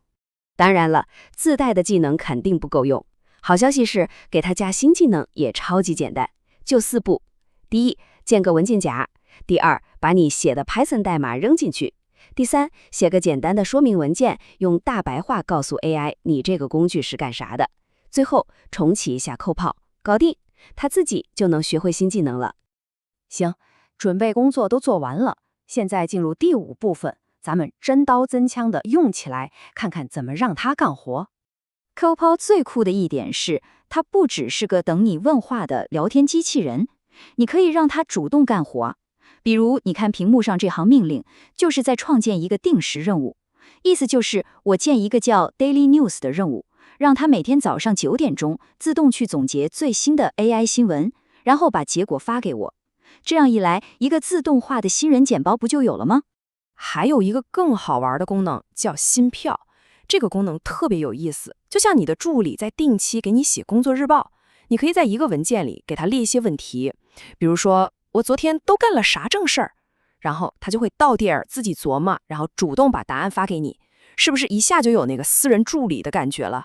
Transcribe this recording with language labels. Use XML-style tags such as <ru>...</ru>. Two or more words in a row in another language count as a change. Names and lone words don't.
<zh>當然了，自帶的技能肯定不夠用。好消息是，給它加新技能也超級簡單，就4步。第1，建個文件夾；第2，把你寫的 Python 代碼扔進去；第3，寫個簡單的說明文件，用大白話告訴 AI 你這個工具是幹啥的。最後重啟一下Copilot，搞定，它自己就能學會新技能了。行，準備工作都做完了，現在進入第5部分，咱們真刀真槍的用起來，看看怎麼讓它幹活。Copilot 最酷的一點是，它不只是個等你問話的聊天機器人，你可以讓它主動幹活。比如，你看屏幕上這行命令，就是在創建一個定時任務，意思就是我建一個叫 Daily News 的任務，讓它每天早上9點鐘自動去總結最新的 AI 新聞，然後把結果發給我。這樣一來，一個自動化的新人簡報不就有了嗎？還有一個更好玩的功能叫新票，這個功能特別有意思，就像你的助理在定期給你寫工作日報，你可以在一個文件裡給他列一些問題，比如說我昨天都幹了啥正事兒，然後他就會到地兒自己琢磨，然後主動把答案發給你，是不是一下就有那個私人助理的感覺了？</zh>